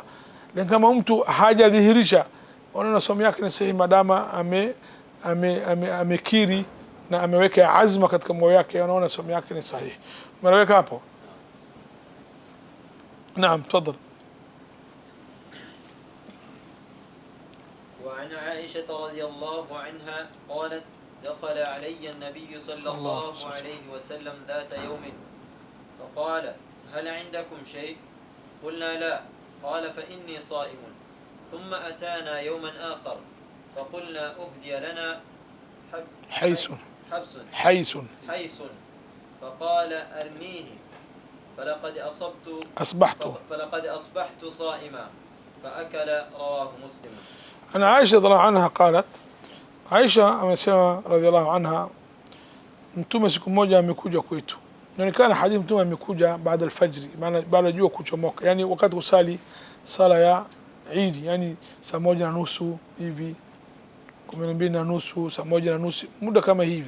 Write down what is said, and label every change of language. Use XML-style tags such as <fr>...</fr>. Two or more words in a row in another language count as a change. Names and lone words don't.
<sw>Lakini kama mtu hajadhihirisha, wanaona somo yake ni sahihi madama amekiri na ameweka azma katika moyo wake, wanaona somo yake ni sahihi. Umeweka hapo? Naam, tafadhali.</sw> <ar>وعن وعن عائشة رضي الله عنها قالت دخل علي النبي صلى الله عليه وسلم ذات يوم فقال هل عندكم شيء؟ قلنا لا. قال فإني صائم. ثم أتانا يوما آخر فقلنا أهدي لنا حيس فقال أرنيه فلقد أصبحت صائما فأكل. رواه مسلم. أنا عائشة رضي الله عنها قالت,</ar> <sw>Aisha amesema</sw> <ar>رضي الله عنها,</ar> <sw>mtume siku moja amekuja kwetu. Inaonekana hadithi mtume amekuja baada alfajri, maana baada jua kuchomoka, yani wakati usali sala ya Eid, yani saa 1:30 hivi, 12:30, saa 1:30, muda kama hivi.</sw>